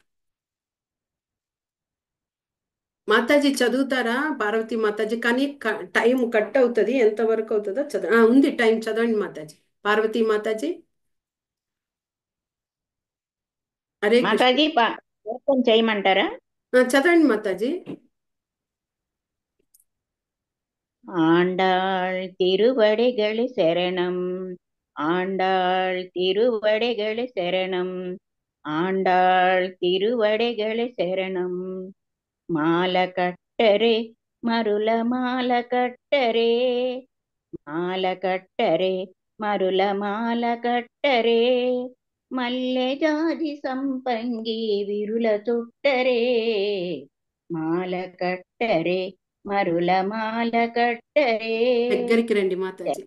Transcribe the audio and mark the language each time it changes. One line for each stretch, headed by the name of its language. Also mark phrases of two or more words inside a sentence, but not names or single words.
Telugu: మాతాజీ చదువుతారా పార్వతి మాతాజీ? కానీ టైం కట్ అవుతుంది, ఎంతవరకు అవుతుందో ఉంది టైం, చదవండి మాతాజీ. పార్వతి మాతాజీ. హరే కృష్ణ. మాతాజీ ఓపెన్ చేయమంటారా? చదవండి మాతాజీ.
Tamil: ஆண்டாள் திருவடிகளு சரணம், ஆண்டாள் திருவடிகளு சரணம், ஆண்டாள் திருவடிகளு சரணம்.
Telugu: మాల కట్టరే మరుల మాల కట్టరే, మాల కట్టరే మరుల మాల కట్టరే, మల్లె జాజి సంపంగి విరుల చుట్టరే, మాల కట్టరే మరుల మాల కట్టరే, దగ్గరికి రండి మాతాజీ.